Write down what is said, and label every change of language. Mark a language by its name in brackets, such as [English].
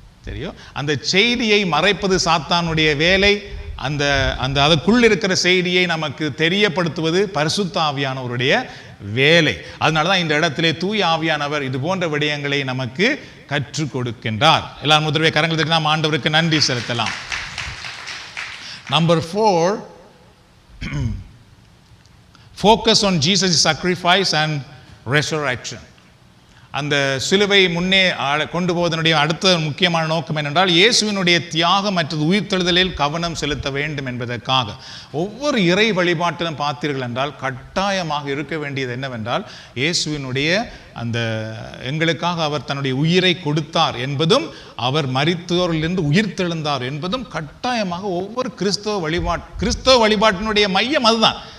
[Tamil] தெரியும், அந்த செய்தியை மறைப்பது சாத்தானுடைய வேலை. அதற்குள் இருக்கிற செய்தியை நமக்கு தெரியப்படுத்துவது பரிசுத்த ஆவியானவருடைய வேலை. அதனால தான் இந்த இடத்திலே தூய ஆவியானவர் இது போன்ற விடயங்களை நமக்கு கற்றுக் கொடுக்கின்றார். எல்லாரும் முதல்வே கரங்கள் தட்டி நாம் ஆண்டவருக்கு நன்றி செலுத்தலாம். [English] Number 4, focus on Jesus' sacrifice and resurrection. [Tamil] அந்த சிலுவை முன்னே கொண்டு போவதனுடைய அடுத்த முக்கியமான நோக்கம் என்னென்றால், இயேசுவினுடைய தியாகம் மற்றும் உயிர்த்தெழுதலில் கவனம் செலுத்த வேண்டும் என்பதற்காக. ஒவ்வொரு இறை வழிபாட்டிலும் பார்த்தீர்கள் என்றால் கட்டாயமாக இருக்க வேண்டியது என்னவென்றால், இயேசுவினுடைய எங்களுக்காக அவர் தன்னுடைய உயிரை கொடுத்தார் என்பதும், அவர் மரித்தோரிலிருந்து உயிர்த்தெழுந்தார் என்பதும் கட்டாயமாக ஒவ்வொரு கிறிஸ்தவ வழிபாட்டினுடைய மையம் அதுதான்.